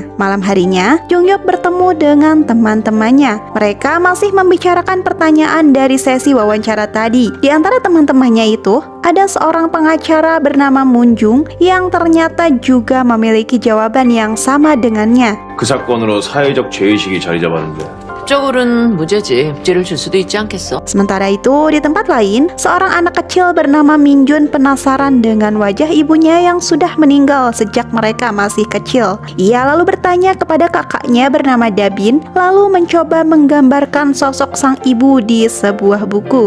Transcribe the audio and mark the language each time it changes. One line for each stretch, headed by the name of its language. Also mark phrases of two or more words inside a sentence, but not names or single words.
Indonesian: Malam harinya, Jung Yop bertemu dengan teman-temannya. Mereka masih membicarakan pertanyaan dari sesi wawancara tadi. Di antara teman-temannya itu, ada seorang pengacara bernama Moon Jung yang ternyata juga memiliki jawaban yang sama dengannya.
Korean: 그 사건으로 사회적 죄의식이 자리 잡았는데 법적으로는 무죄지. 무죄를 줄 수도 있지 않겠어?
Indonesian: Sementara itu, di tempat lain, seorang anak kecil bernama Min Jun penasaran dengan wajah ibunya yang sudah meninggal sejak mereka masih kecil. Ia lalu bertanya kepada kakaknya bernama Dabin, lalu mencoba menggambarkan sosok sang ibu di sebuah buku.